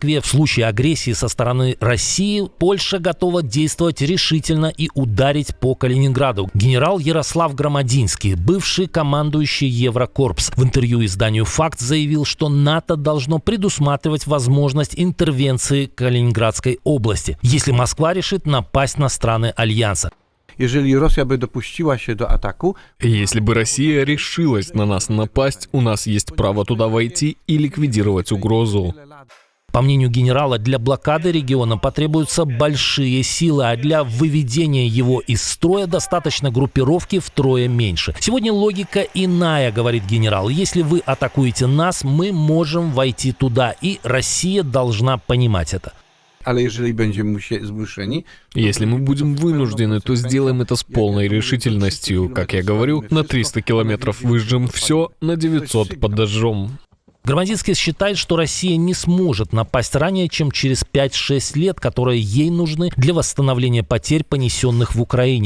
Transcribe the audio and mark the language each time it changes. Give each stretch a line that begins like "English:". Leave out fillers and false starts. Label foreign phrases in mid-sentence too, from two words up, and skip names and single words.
Russian: В случае агрессии со стороны России Польша готова действовать решительно и ударить по Калининграду. Генерал Ярослав Громадинский, бывший командующий Еврокорпс, в интервью изданию «Факт» заявил, что НАТО должно предусматривать возможность интервенции Калининградской области, если Москва решит напасть на страны Альянса.
Polish: Jeżeli Rosja by dopuściła się do ataku,
Russian: Если бы Россия решилась на нас напасть, у нас есть право туда войти и ликвидировать угрозу. По мнению генерала, для блокады региона потребуются большие силы, а для выведения его из строя достаточно группировки втрое меньше. Сегодня логика иная, говорит генерал. Если вы атакуете нас, мы можем войти туда, и Россия должна понимать это.
Polish: ale jeżeli będziemy zmuszeni,
Russian: Если мы будем вынуждены, то сделаем это с полной решительностью. Как я говорю, на 300 километров выжжем все, на 900 подожжем. Громадинский считает, что Россия не сможет напасть ранее, чем через 5-6 лет, которые ей нужны для восстановления потерь, понесенных в Украине.